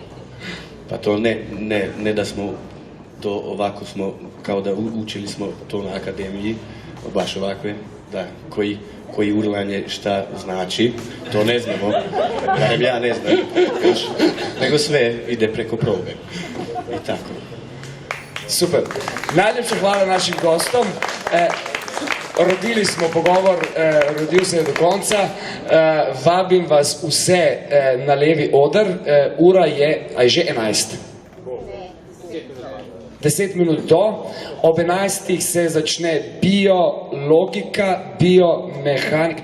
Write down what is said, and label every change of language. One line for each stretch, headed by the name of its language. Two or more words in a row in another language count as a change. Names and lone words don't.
Serbian: Pa to ne da smo to ovako smo, kao da učili smo to na akademiji, baš ovakve, da koji urlanje šta znači, to ne znamo, barem ja ne znam, nego sve ide preko probe. I tako.
Slovenian: Super. Najljepše hvala našim gostom. Rodili smo pogovor, rodil se je do konca. Vabim vas vse na levi oder. Ura je, a je že 11. 10 minut do. Ob 11 se začne biologika, biomehanika.